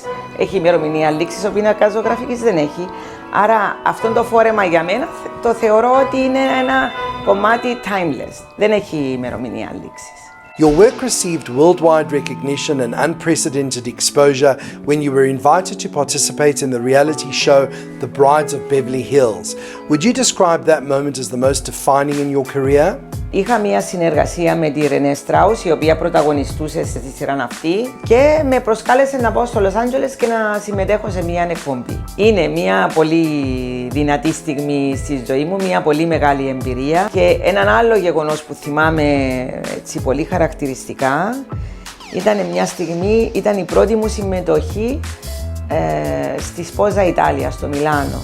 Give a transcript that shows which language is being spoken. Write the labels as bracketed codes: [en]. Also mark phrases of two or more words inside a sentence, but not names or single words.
[el] Έχει ημερομηνία λήξης, ο πίνακας ζωγραφικής δεν έχει. Άρα αυτό το φόρεμα για μένα το θεωρώ ότι είναι ένα κομμάτι timeless. Δεν έχει ημερομηνία λήξης. [en] Your work received worldwide recognition and unprecedented exposure when you were invited to participate in the reality show The Brides of Beverly Hills. Would you describe that moment as the most defining in your career? [el] Είχα μια συνεργασία με τη Ρενέ Στράους, η οποία πρωταγωνιστούσε στη σειρά αυτή και με προσκάλεσε να πάω στο Λος Άντζελες και να συμμετέχω σε μια εκπομπή. Είναι μια πολύ δυνατή στιγμή στη ζωή μου, μια πολύ μεγάλη εμπειρία και έναν άλλο γεγονός που θυμάμαι έτσι πολύ χαρακτηριστικά Ήταν μια στιγμή, ήταν η πρώτη μου συμμετοχή στη Σπόζα Ιτάλια, στο Μιλάνο.